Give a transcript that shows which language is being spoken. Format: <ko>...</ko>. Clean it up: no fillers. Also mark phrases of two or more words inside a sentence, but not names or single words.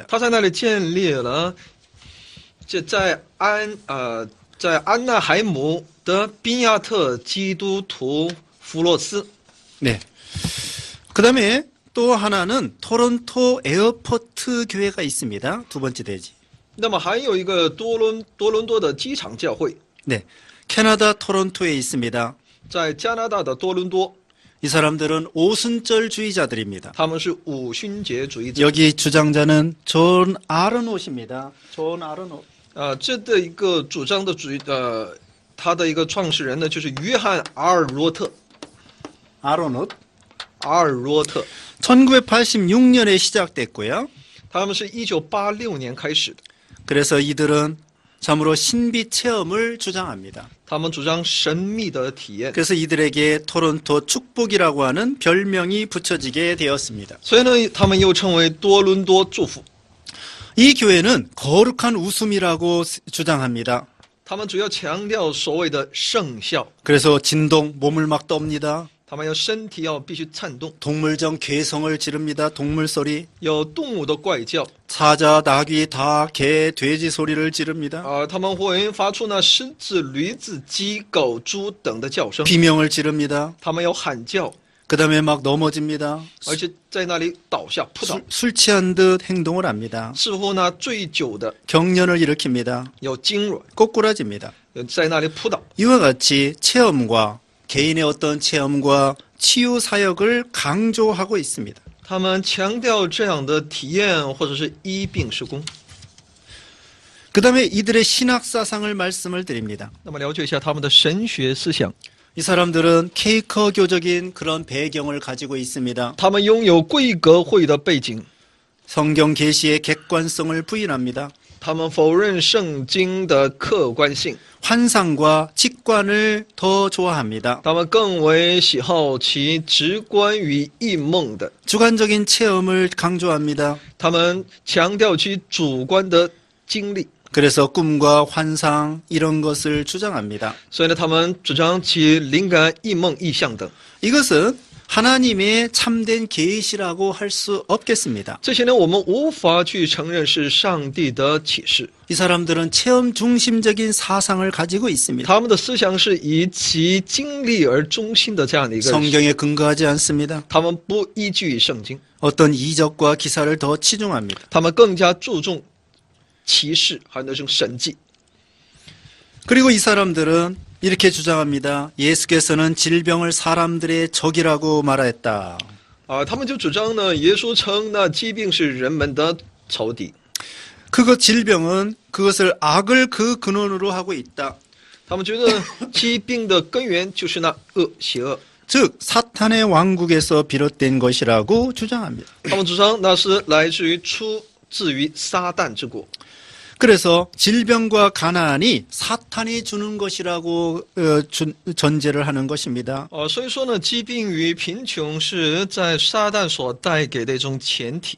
<zh>他在那里建立了在安纳海姆的宾亚特基督徒弗洛斯。</zh> <ko>네. 그다음에 또 하나는 토론토 에어포트 교회가 있습니다. 두 번째 대지.</ko> <zh>那么还有一个多伦多的机场教会，</zh> <ko>네. 캐나다 토론토에 있습니다.</ko> <zh>在加拿大的多伦多，</zh> <ko>이 사람들은 오순절주의자들입니다.</ko> <zh>他们是五旬节主义者。</zh> <ko>여기 주장자는 존 아르노트입니다. 존 아르노트.</ko> <zh>这的一个主张的他的一个创始人呢，就是约翰阿尔罗特。</zh> <ko>아르노트.</ko> <zh>阿尔罗特，</zh> <ko>1986년에 시작됐고요.</ko> <zh>他们是1986年开始的。</zh> <ko>그래서 이들은 참으로 신비 체험을 주장합니다.</ko> <zh>他们主张神秘的体验，</zh> <ko>그래서 이들에게 토론토 축복이라고 하는 별명이 붙여지게 되었습니다.</ko> <zh>所以呢，他们又称为多伦多祝福。</zh> <ko>이 교회는 거룩한 웃음이라고 주장합니다.</ko> <zh>他们主要强调所谓的圣笑，</zh> <ko>그래서 진동, 몸을 막 떱니다.</ko> <zh>他们要身体要必须颤动，</zh> <ko>동물정 괴성을 지릅니다. 동물 소리.</ko> <zh>有动物的怪叫</zh> <ko>사자, 나귀, 닭, 개, 돼지 소리를 지릅니다.</ko> <zh>他们会发出那狮子、驴子、鸡、狗、猪等的叫声，</zh> <ko>비명을 지릅니다.</ko> <zh>他们要喊叫，</zh> <ko>그 다음에 막 넘어집니다.</ko> <zh>而且在那里倒下扑倒，</zh> <ko>술 취한 듯 행동을 합니다.</ko> <zh>似乎那醉酒的</zh> <ko>경련을 일으킵니다.</ko> <zh>有痉挛，</zh> <ko>꼬꾸라집니다.</ko> <zh>在那里扑倒。</zh> <ko>이와 같이 체험과 개인의 어떤 체험과 치유 사역을 강조하고 있습니다.</ko> <zh>他们强调这样的体验或者是医病施工。</zh> <ko>그 다음에 이들의 신학 사상을 말씀을 드립니다.</ko> <zh>那么了解一下他们的神学思想，</zh> <ko>이 사람들은 케이커교적인 그런 배경을 가지고 있습니다.</ko> <zh>他们拥有贵格会的背景，</zh> <ko>성경 계시의 객관성을 부인합니다.</ko> <zh>他们否认圣经的客观性，</zh> <ko>환상과 직관을 더 좋아합니다.</ko> <zh>他们更为喜好其直观与异梦的，</zh> <ko>주관적인 체험을 강조합니다.</ko> <zh>他们强调其主观的经历，</zh> <ko>그래서 꿈과 환상 이런 것을 주장합니다.</ko> <zh>所以呢，他们主张其灵感、异梦、意象等。</zh> <ko>이것은 하나님의 참된 계시라고 할 수 없겠습니다.</ko> <zh>这些呢，我们无法去承认是上帝的启示。</zh> <ko>이 사람들은 체험 중심적인 사상을 가지고 있습니다.</ko> <zh>他们的思想是以其经历而中心的这样的一个，</zh> <ko>성경에 근거하지 않습니다.</ko> <zh>他们不依据圣经，</zh> <ko>어떤 이적과 기사를 더 치중합니다.</ko> <zh>他们更加注重启示还有那种神迹。</zh> <ko>그리고 이 사람들은 이렇게 주장합니다. 예수께서는 질병을 사람들의 적이라고 말했다.</ko> <zh>他们就主张呢，耶稣称那疾病是人们的仇敌，</zh> <ko>그것 질병은 그것을 악을 그 근원으로 하고 있다.</ko> <zh>他们觉得疾病的根源就是那恶、邪恶，</zh> <ko>즉 사탄의 왕국에서 비롯된 것이라고 주장합니다.</ko> <zh>他们主张那是来出自于撒旦之国。</zh> <ko>그래서 질병과 가난이 사탄이 주는 것이라고 전제를 하는 것입니다.</ko> <zh>所以说呢，疾病与贫穷是在撒旦所带给的一种前提。</zh>